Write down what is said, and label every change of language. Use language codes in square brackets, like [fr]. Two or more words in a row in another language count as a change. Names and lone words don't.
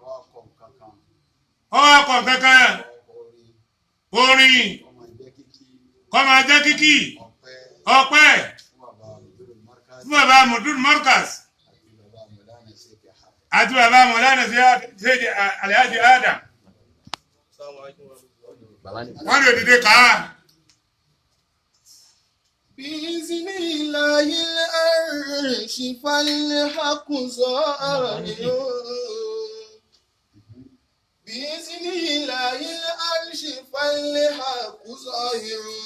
[yo] ọwọ́ ọkọ̀ kankan orin kọ́ máa jẹ́ kíkì ọpẹ́ fún bàbá Mudur Markaz àti bàbá Mọ̀lánà sí Alhaji Adam wọ́n lè dìde kàá. [ar] بإذن الله العرش فالحق ظاهر بإذن الله العرش فالحق ظاهر